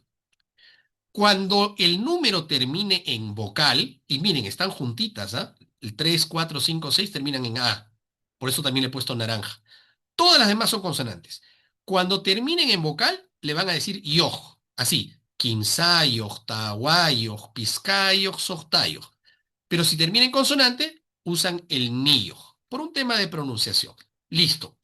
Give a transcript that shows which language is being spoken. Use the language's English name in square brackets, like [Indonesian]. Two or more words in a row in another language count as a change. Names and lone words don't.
[Spanish] Cuando el número termine en vocal, y miren, están juntitas, ¿ah? El 3, 4, 5, 6 terminan en A. Por eso también le he puesto naranja. Todas las demás son consonantes. Cuando terminen en vocal, le van a decir yoj. Así, [Quechua] quinzayoj, tawayoj, pizcayoj, sojtayoj. [Spanish] Pero si termina en consonante, usan el niyoj, por un tema de pronunciación. Listo.